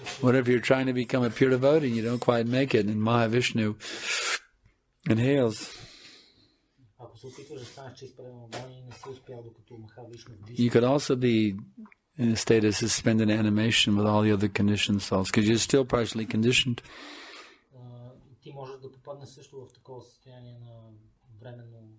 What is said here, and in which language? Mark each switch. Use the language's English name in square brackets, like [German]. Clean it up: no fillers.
[English] What if you're trying to become a pure devotee and you don't quite make it, and Mahavishnu inhales? [Bulgarian] Ако се опитваш да станеш чист предан отдание и не си успял докато Махавишну вдиша. [English] You could also be in a state of suspended animation with all the other conditioned souls, because you're still partially conditioned. [Bulgarian] Ти можеш да попаднеш също в такова състояние на временно.